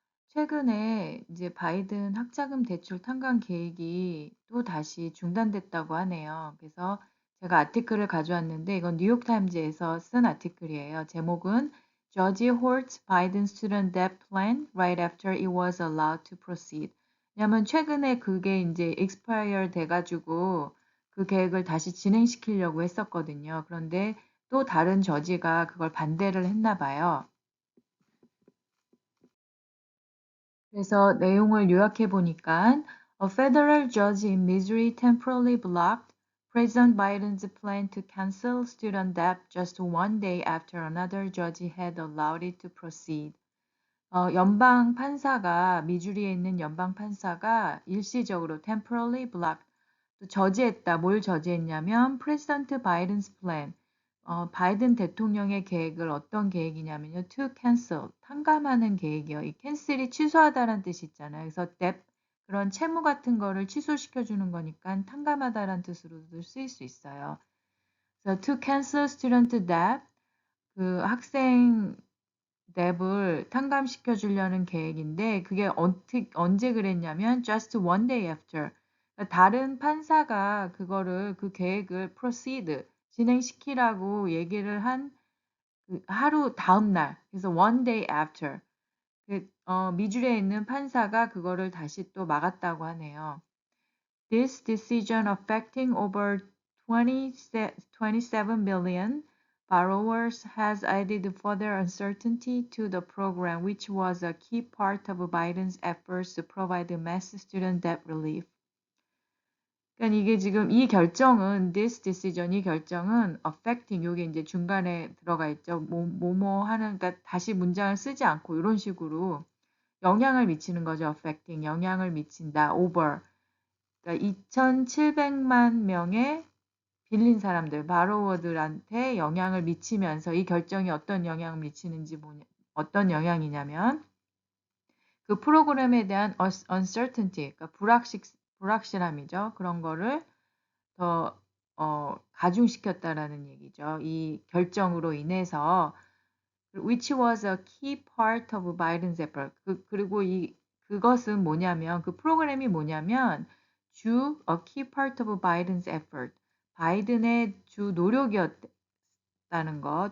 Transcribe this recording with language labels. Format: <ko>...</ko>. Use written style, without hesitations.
<ko>최근에 이제 바이든 학자금 대출 탕감 계획이 또 다시 중단됐다고 하네요. 그래서 제가 아티클을 가져왔는데 이건 뉴욕타임즈에서 쓴 아티클이에요. 제목은</ko> <en>Judge Holds Biden Student Debt Plan Right After It Was Allowed to Proceed.</en> <ko>왜냐면 최근에 그게 이제 expire 돼가지고 그 계획을 다시 진행시키려고 했었거든요. 그런데 또 다른 저지가 그걸 반대를 했나 봐요. 그래서 내용을 요약해 보니까</ko> <en>A federal judge in Missouri temporarily blocked President Biden's plan to cancel student debt just one day after another judge had allowed it to proceed.</en> <ko>연방 판사가 미주리에 있는 연방 판사가 일시적으로</ko> <en>temporarily blocked</en> <ko>또 저지했다. 뭘 저지했냐면</ko> <en>President Biden's plan</en> <ko>바이든 대통령의 계획을 어떤 계획이냐면요.</ko> <en>to cancel,</en> <ko>탕감하는 계획이요. 이 cancel이 취소하다라는 뜻이 있잖아요. 그래서 debt, 그런 채무 같은 거를 취소시켜 주는 거니까 탕감하다라는 뜻으로도 쓰일 수 있어요. 그래서</ko> <en>to cancel student debt,</en> <ko>그 학생 랩을 탕감시켜 주려는 계획인데 그게 언제 그랬냐면</ko> <en>just one day after.</en> <ko>그러니까 다른 판사가 그거를 그 계획을 proceed 진행시키라고 얘기를 한 그 하루 다음 날. 그래서</ko> <en>one day after.</en> <ko>미주리에 있는 판사가 그거를 다시 또 막았다고 하네요.</ko> <en>This decision affecting over 27 million borrowers has added further uncertainty to the program, which was a key part of Biden's efforts to provide mass student debt relief.</en> <ko>그러니까 이게 지금 이 결정은</ko> <en>this decision</en> <ko>이 결정은 affecting 요게 이제 중간에 들어가 있죠. 뭐뭐 하는 그러니까 다시 문장을 쓰지 않고 이런 식으로 영향을 미치는 거죠. affecting 영향을 미친다. over 그러니까 2,700만 명의 빌린 사람들, 바로워들한테 영향을 미치면서 이 결정이 어떤 영향을 미치는지 어떤 영향이냐면 그 프로그램에 대한 uncertainty, 그러니까 불확실함이죠. 그런 거를 더 가중시켰다라는 얘기죠. 이 결정으로 인해서</ko> <en>which was a key part of Biden's effort.</en> <ko>그리고 그것은 뭐냐면 그 프로그램이 뭐냐면</ko> <en>a key part of Biden's effort.</en> <ko>바이든의 주 노력이었다는 거.</ko>